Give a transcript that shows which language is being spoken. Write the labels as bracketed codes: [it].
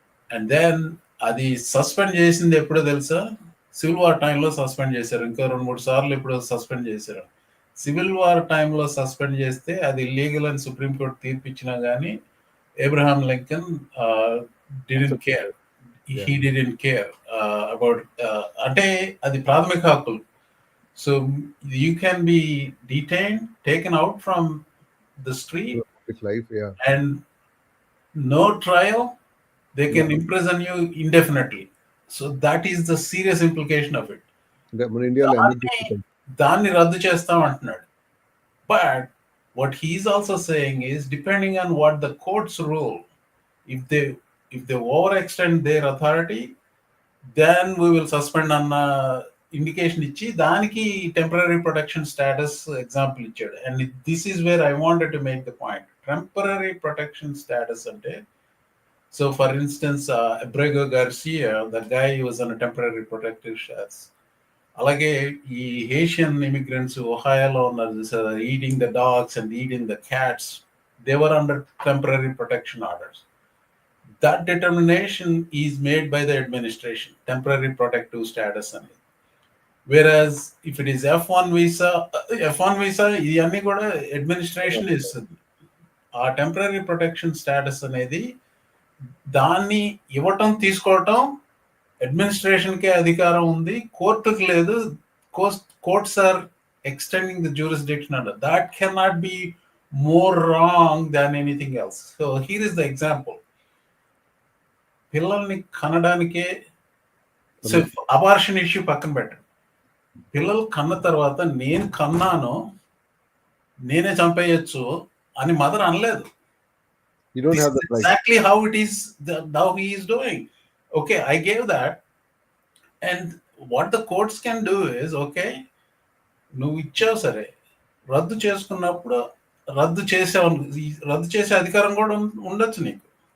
[en] and then [te] అది suspend చేసింది ఎప్పుడో తెలుసా? సివిల్ వార్ టైంలో సస్పెండ్ చేశారు. ఇంకా 2-3 సార్లు ఎప్పుడో సస్పెండ్ చేశారు. సివిల్ వార్ టైంలో సస్పెండ్ చేస్తే అది ఇల్లీగల్ అని సుప్రీంకోర్టు తీర్పిచ్చినా కానీ Abraham Lincoln [en] didn't care. He didn't care about [te] అంటే అది ప్రాథమిక హక్కులు. [en] So you can be detained, taken out from the street, life, and no trial. They can imprison you indefinitely. So that is the serious implication of it. [te] మన ఇండియాలో దాన్ని రద్దు చేస్తాం అంటున్నాడు. [en] But what he is also saying is, depending on what the courts rule, if they overextend their authority, then we will suspend [te] అన్న indication ఇచ్చి దానికి temporary protection status example ఇచ్చాడు. [en] And this is where I wanted to make the point. Temporary protection status [te] అంటే, [en] So for instance Abrego Garcia, the guy was on temporary protective status. [te] అలాగే ఈ హేషియన్ immigrants ఒహాయోలో ఉన్నారు, [en] Eating the dogs and eating the cats, they were under temporary protection orders. That determination is made by the administration, temporary protective status. Whereas if it is F1 visa, [te] ఇవన్నీ కూడా [en] administration [te] ఇస్తుంది. ఆ temporary protection status అనేది దాన్ని ఇవ్వటం తీసుకోవటం అడ్మినిస్ట్రేషన్కే అధికారం ఉంది, కోర్టుకు లేదు. [en] Courts are extending the jurisdiction under. That cannot be more wrong than anything else. So here is the example. [te] పిల్లల్ని కనడానికే, సో అబార్షన్ ఇష్యూ పక్కన పెట్టండి. పిల్లలు కన్న తర్వాత నేను కన్నాను, నేనే చంపేయచ్చు అని మదర్ అనలేదు. [en] Exactly how it is, how he is doing. Okay, I gave that. And what the courts can do is, okay, [te] నువ్వు ఇచ్చావు సరే, రద్దు చేసుకున్నప్పుడు రద్దు చేసే అధికారం కూడా ఉండొచ్చు నీకు.